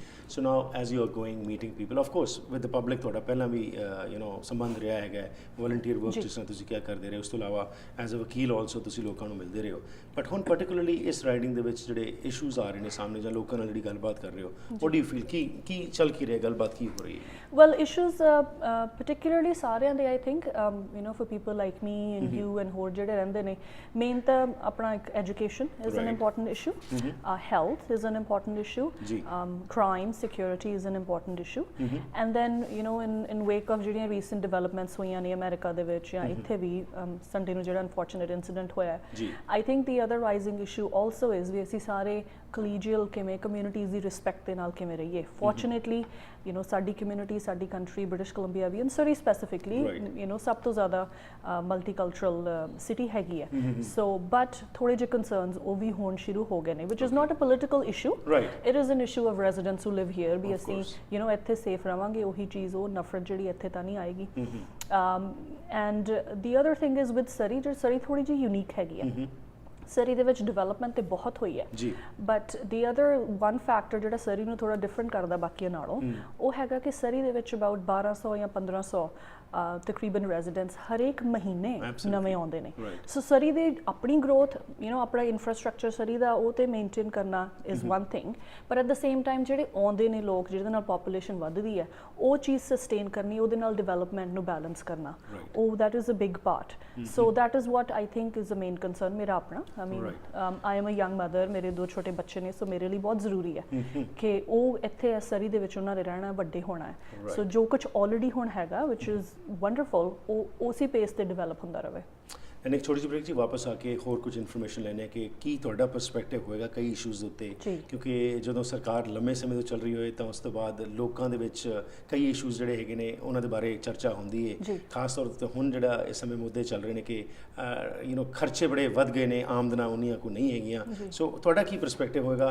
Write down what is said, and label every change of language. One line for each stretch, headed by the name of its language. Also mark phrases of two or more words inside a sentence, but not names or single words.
English: So now as you are going meeting people, of course with the public
Punjabi: ਤੁਹਾਡਾ ਪਹਿਲਾਂ ਵੀ
English: you know
Punjabi: ਸੰਬੰਧ ਰਿਹਾ ਹੈਗਾ,
English: volunteer work
Punjabi: ਜਿਸ ਤਰ੍ਹਾਂ ਤੁਸੀਂ ਕਿਆ ਕਰਦੇ ਰਹੇ, ਉਸ ਤੋਂ ਇਲਾਵਾ
English: as a
Punjabi: ਵਕੀਲ ਆਲਸੋ ਤੁਸੀਂ ਲੋਕਾਂ ਨੂੰ ਮਿਲਦੇ ਰਹੇ ਹੋ, ਬਟ ਹੁਣ ਪਾਰਟਿਕੂਲਰਲੀ ਇਸ ਰਾਈਡਿੰਗ ਦੇ ਵਿੱਚ ਜਿਹੜੇ ਇਸ਼ੂਜ਼ ਆ ਰਹੇ ਨੇ ਸਾਹਮਣੇ ਜਾਂ ਲੋਕਾਂ ਨਾਲ ਜਿਹੜੀ ਗੱਲਬਾਤ ਕਰ ਰਹੇ ਹੋ,
English: what do you feel
Punjabi: ਕੀ ਚੱਲ ਕੀ ਰਿਹਾ, ਗੱਲਬਾਤ ਕੀ ਹੋ ਰਹੀ ਹੈ?
English: well issues particularly
Punjabi: ਸਾਰਿਆਂ ਦੇ
English: I think you know for people like me and you and
Punjabi: ਹੋਰ ਜਿਹੜੇ ਰਹਿੰਦੇ ਨੇ, ਮੇਨ ਤਾਂ ਆਪਣਾ ਇੱਕ
English: education is an important issue, health is an important issue, crime security is an important issue, and then you know in wake of ਜਿਹੜੀਆਂ recent developments
Punjabi: ਹੋਈਆਂ ਨੇ ਅਮਰੀਕਾ ਦੇ ਵਿੱਚ ਜਾਂ ਇੱਥੇ ਵੀ ਸੰਡੇ ਨੂੰ ਜਿਹੜਾ
English: unfortunate incident ਹੋਇਆ, I think the other rising issue also is
Punjabi: ਵੀ ਅਸੀਂ ਸਾਰੇ collegial ਕਿਵੇਂ communities ਦੀ respect ਦੇ ਨਾਲ ਕਿਵੇਂ ਰਹੀਏ।
English: Fortunately you know
Punjabi: ਸਾਡੀ community, ਸਾਡੀ country British Columbia ਵੀ
English: and Surrey specifically you know
Punjabi: ਸਭ ਤੋਂ ਜ਼ਿਆਦਾ
English: multicultural city
Punjabi: ਹੈਗੀ ਹੈ,
English: so but
Punjabi: ਥੋੜੇ ਜਿਹੇ concerns ਉਹ ਵੀ ਹੋਣ ਸ਼ੁਰੂ ਹੋ ਗਏ ਨੇ,
English: which is not a political issue, it is an issue of residents who live here
Punjabi: ਵੀ ਅਸੀਂ
English: you know
Punjabi: ਇੱਥੇ ਸੇਫ ਰਵਾਂਗੇ, ਉਹੀ ਚੀਜ਼ ਉਹ ਨਫ਼ਰਤ ਜਿਹੜੀ ਇੱਥੇ ਤਾਂ ਨਹੀਂ ਆਏਗੀ।
English: and the other thing is with Surrey,
Punjabi: ਜਿਹੜੀ Surrey ਥੋੜੀ ਜਿਹੀ ਯੂਨੀਕ ਹੈਗੀ ਹੈ, ਸਰੀ ਦੇ ਵਿੱਚ ਡਿਵੈਲਪਮੈਂਟ ਤੇ ਬਹੁਤ ਹੋਈ ਹੈ ਜੀ,
English: but the other one factor
Punjabi: ਜਿਹੜਾ ਸਰੀ ਨੂੰ ਥੋੜਾ ਡਿਫਰੈਂਟ ਕਰਦਾ ਬਾਕੀਆਂ ਨਾਲੋਂ ਉਹ ਹੈਗਾ ਕਿ ਸਰੀ ਦੇ ਵਿੱਚ ਅਬਾਊਟ 1200 ਜਾਂ 1500 ਤਕਰੀਬਨ ਰੈਜ਼ੀਡੈਂਟਸ ਹਰੇਕ ਮਹੀਨੇ ਨਵੇਂ ਆਉਂਦੇ ਨੇ, ਸੋ ਸਰੀ ਦੇ ਆਪਣੀ ਗਰੋਥ
English: you know
Punjabi: ਆਪਣਾ ਇਨਫਰਾਸਟ੍ਰਕਚਰ ਸਰੀ ਦਾ ਉਹ ਤੇ ਮੇਨਟੇਨ ਕਰਨਾ
English: is one thing, but at the same time
Punjabi: ਜਿਹੜੇ ਆਉਂਦੇ ਨੇ ਲੋਕ ਜਿਹਦੇ ਨਾਲ ਪੋਪੂਲੇਸ਼ਨ ਵੱਧਦੀ ਹੈ ਉਹ ਚੀਜ਼ ਸਸਟੇਨ ਕਰਨੀ, ਉਹਦੇ ਨਾਲ ਡਿਵੈਲਪਮੈਂਟ ਨੂੰ ਬੈਲੈਂਸ ਕਰਨਾ, ਉਹ
English: that is a big part, so that is what I think is the main concern
Punjabi: ਮੇਰਾ ਆਪਣਾ।
English: I mean, I am a young mother,
Punjabi: ਮੇਰੇ ਦੋ ਛੋਟੇ ਬੱਚੇ ਨੇ, ਸੋ ਮੇਰੇ ਲਈ ਬਹੁਤ ਜ਼ਰੂਰੀ ਹੈ ਕਿ ਉਹ ਇੱਥੇ ਸਰੀ ਦੇ ਵਿੱਚ ਉਹਨਾਂ ਨੇ ਰਹਿਣਾ, ਵੱਡੇ ਹੋਣਾ ਹੈ, ਸੋ ਜੋ ਕੁਝ ਆਲਰੇਡੀ ਹੁਣ ਹੈਗਾ
English: which is wonderful
Punjabi: ਉਹ ਉਸੇ ਪੇਸ ਤੇ ਡਿਵੈਲਪ ਹੁੰਦਾ ਰਹੇ। ਐਂਡ ਇੱਕ ਛੋਟੀ ਜਿਹੀ ਬ੍ਰੇਕ 'ਚ ਵਾਪਸ ਆ ਕੇ ਹੋਰ ਕੁਝ ਇਨਫੋਰਮੇਸ਼ਨ ਲੈਣੇ ਕਿ ਕੀ ਤੁਹਾਡਾ ਪਰਸਪੈਕਟਿਵ ਹੋਏਗਾ ਕਈ ਇਸ਼ੂਜ਼ ਦੇ ਉੱਤੇ, ਕਿਉਂਕਿ ਜਦੋਂ ਸਰਕਾਰ ਲੰਮੇ ਸਮੇਂ ਤੋਂ ਚੱਲ ਰਹੀ ਹੋਏ ਤਾਂ ਉਸ ਤੋਂ ਬਾਅਦ ਲੋਕਾਂ ਦੇ ਵਿੱਚ ਕਈ ਇਸ਼ੂਜ਼ ਜਿਹੜੇ ਹੈਗੇ ਨੇ ਉਹਨਾਂ ਦੇ ਬਾਰੇ ਚਰਚਾ ਹੁੰਦੀ ਹੈ, ਖਾਸ ਤੌਰ 'ਤੇ ਹੁਣ ਜਿਹੜਾ ਇਸ ਸਮੇਂ ਮੁੱਦੇ ਚੱਲ ਰਹੇ ਨੇ ਕਿ
English: you know
Punjabi: ਖਰਚੇ ਬੜੇ ਵੱਧ ਗਏ ਨੇ, ਆਮਦਨਾਂ ਉਨੀਆਂ ਕੋ ਨਹੀਂ ਹੈਗੀਆਂ, ਸੋ ਤੁਹਾਡਾ ਕੀ ਪਰਸਪੈਕਟਿਵ ਹੋਏਗਾ?